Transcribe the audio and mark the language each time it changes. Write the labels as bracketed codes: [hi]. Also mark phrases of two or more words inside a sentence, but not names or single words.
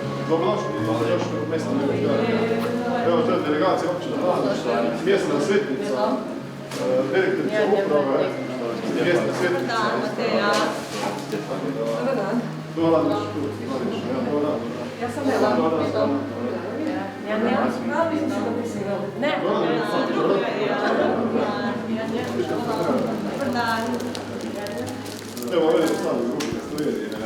[sl] Dobrodošli v mestnem Ljubljani. Evo, to je delegacija občine Radovljica, mestna svetnica, direktorica uprave, mestna svetnica. [hr] Dobar dan. Dobar dan. Ja sam Ela. Ne. Evo, ovdje je stavljeno drugi stojeri.